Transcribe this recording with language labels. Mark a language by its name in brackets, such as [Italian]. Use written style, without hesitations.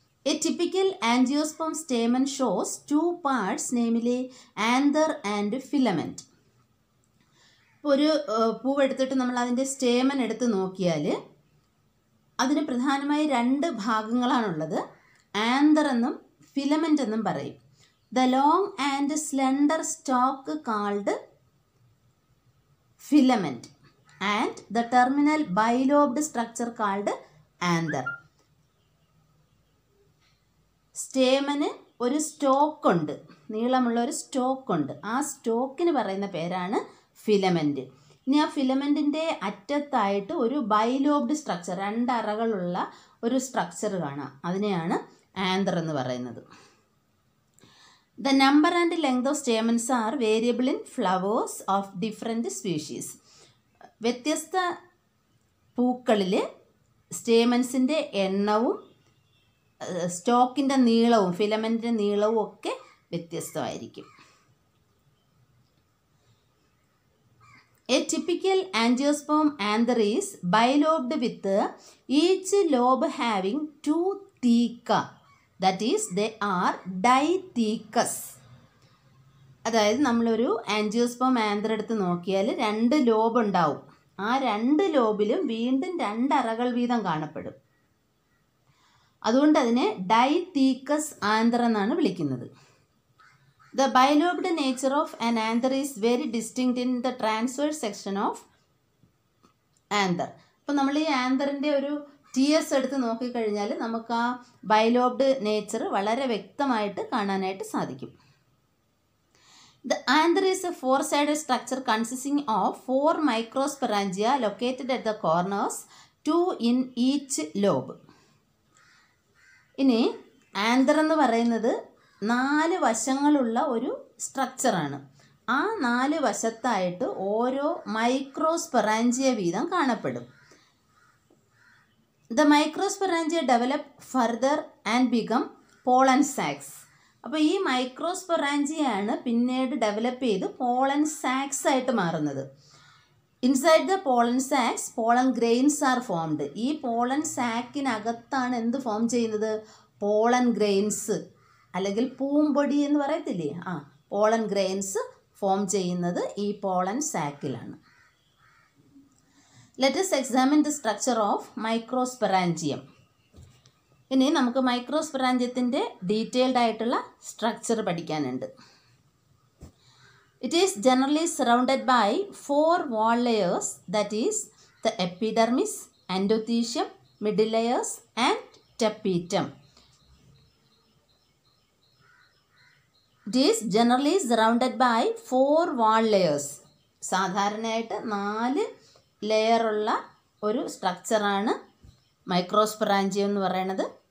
[English] A typical angiosperm stamen shows 2 parts, namely anther and filament. [Malayalam] ഇപ്പോൾ ഒരു പൂവെടുത്തിട്ട് നമ്മൾ അതിൻ്റെ സ്റ്റേമൻ എടുത്ത് നോക്കിയാൽ അതിന് പ്രധാനമായി 2 ഭാഗങ്ങളാണുള്ളത്. ആന്തർ എന്നും ഫിലമെൻ്റ് എന്നും പറയും. [English] The long and slender stalk called filament and the terminal bilobed structure called anther. [Malayalam] സ്റ്റേമന് ഒരു സ്റ്റോക്ക് ഉണ്ട്, നീളമുള്ള ഒരു സ്റ്റോക്ക് ഉണ്ട്. ആ സ്റ്റോക്കിന് പറയുന്ന പേരാണ് ഫിലമെൻറ്റ്. ഇനി ആ ഫിലമെൻറ്റിൻ്റെ അറ്റത്തായിട്ട് ഒരു ബൈലോബ്ഡ് സ്ട്രക്ചർ, 2 അറകളുള്ള ഒരു സ്ട്രക്ചർ കാണാം. അതിനെയാണ് ആന്തർ എന്ന് പറയുന്നത്. [English] The number and length of stamens are variable in flowers of different species. [Malayalam] വ്യത്യസ്ത പൂക്കളിൽ സ്റ്റേമൻസിൻ്റെ എണ്ണവും സ്റ്റോക്കിൻ്റെ നീളവും ഫിലമെൻറ്റിൻ്റെ നീളവും ഒക്കെ വ്യത്യസ്തമായിരിക്കും. [English] A typical angiosperm anther is bilobed with each lobe having 2 theca. That is, they are dithecous. [Malayalam] അതായത് നമ്മളൊരു ആൻജിയോസ്പേം ആന്തർ എടുത്ത് നോക്കിയാൽ 2 ലോബ് ഉണ്ടാവും. ആ 2 ലോബിലും വീണ്ടും 2 അറകൾ വീതം കാണപ്പെടും. അതുകൊണ്ട് അതിനെ ഡൈതീക്കസ് ആന്തർ എന്നാണ് വിളിക്കുന്നത്. [English] The bilobed nature of an anther is very distinct in the transverse section of anther. [Malayalam] അപ്പോൾ നമ്മൾ ഈ ആന്തറിൻ്റെ ഒരു TS എടുത്ത് നോക്കിക്കഴിഞ്ഞാൽ നമുക്ക് ആ ബൈലോബ്ഡ് നേച്ചർ വളരെ വ്യക്തമായിട്ട് കാണാനായിട്ട് സാധിക്കും. [English] The anther is a 4-sided structure consisting of 4 microsporangia located at the corners, 2 in each lobe. [Malayalam] ഇനി ആന്തർ എന്ന് പറയുന്നത് 4 വശങ്ങളുള്ള ഒരു സ്ട്രക്ചറാണ്. ആ 4 വശത്തായിട്ട് ഓരോ മൈക്രോസ്പൊറാഞ്ചിയ വീതം കാണപ്പെടും. [English] The microsporangia develop further and become pollen sacs. [Malayalam] അപ്പോൾ ഈ മൈക്രോസ്പൊറാഞ്ചിയാണ് പിന്നീട് ഡെവലപ്പ് ചെയ്ത് പോളൻ സാക്സ് ആയിട്ട് മാറുന്നത്. [English] Inside the pollen sacs pollen grains are formed. [Malayalam] ഈ പോളൻ സാക്കിനകത്താണ് എന്ത് ഫോം ചെയ്യുന്നത്? പോളൻ ഗ്രെയിൻസ് അല്ലെങ്കിൽ പൂമ്പൊടി എന്ന് പറയത്തില്ലേ, പോളൻ ഗ്രെയിൻസ് ഫോം ചെയ്യുന്നത് ഈ pollen സാക്കിലാണ്. [English] Let us examine the structure of microsporangium. [Malayalam] ഇനി നമുക്ക് മൈക്രോസ്പൊറാഞ്ചിയത്തിൻ്റെ ഡീറ്റെയിൽഡ് ആയിട്ടുള്ള സ്ട്രക്ചർ പഠിക്കാനുണ്ട്. [English] It is generally surrounded by 4 wall layers, that is the epidermis, endothelium, middle layers and tapetum. It is generally surrounded by 4 wall layers. [Malayalam] സാധാരണയായിട്ട് 4 ലെയറുള്ള ഒരു സ്ട്രക്ചറാണ് microsporangium എന്ന് പറയുന്നത്.